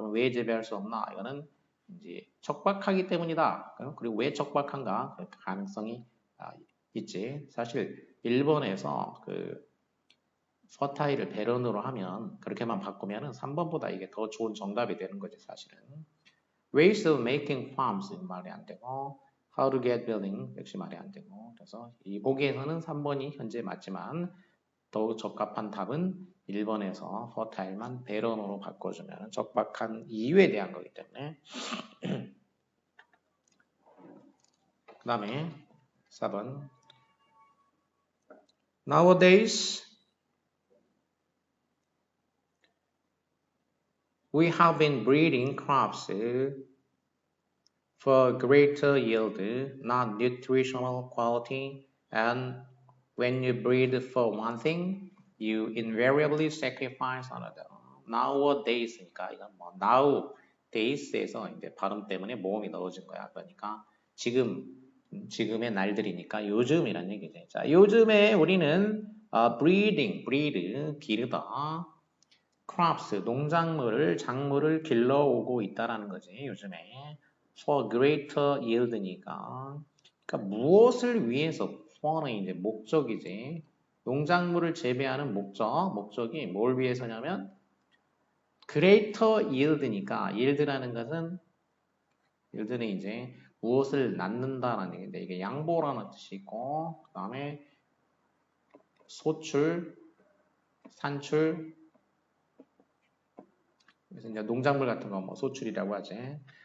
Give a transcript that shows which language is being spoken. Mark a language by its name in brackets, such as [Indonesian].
[Korean] 그럼 왜 재배할 수 없나? 이거는 이제 척박하기 때문이다. 그리고 왜 척박한가? 그 가능성이 있지. 사실 일본에서 그 fertile을 배런으로 하면 그렇게만 바꾸면은 3번보다 이게 더 좋은 정답이 되는 거지 사실은. Ways of making farms 말이 안 되고 How to get building 역시 말이 안 되고 그래서 이 보기에서는 3번이 현재 맞지만 더욱 적합한 답은 1번에서 fertile만 배런으로 바꿔주면 적박한 이유에 대한 거기 때문에 그 다음에 4번 Nowadays [English] we have been breeding crops for greater yield, not nutritional quality, and when you breed for one thing, you invariably sacrifice another. [Korean] Nowadays니까 이건 뭐 nowadays에서 이제 발음 때문에 모음이 넣어진 거야. 그러니까 지금의 날들이니까 요즘이란 얘기지. 자, 요즘에 우리는 breed, 기르다. crops, 작물을 길러오고 있다라는 거지, 요즘에. [English] for greater yield니까. [Korean] 그러니까 무엇을 위해서, for는 이제 목적이지. 농작물을 재배하는 목적이 뭘 위해서냐면, greater yield 니까, yield라는 것은, yield는 이제 무엇을 낳는다라는 얘기인데, 이게 양보라는 뜻이 있고, 그 다음에 소출, 산출, 그래서 이제 농작물 같은 거 뭐 소출이라고 하지.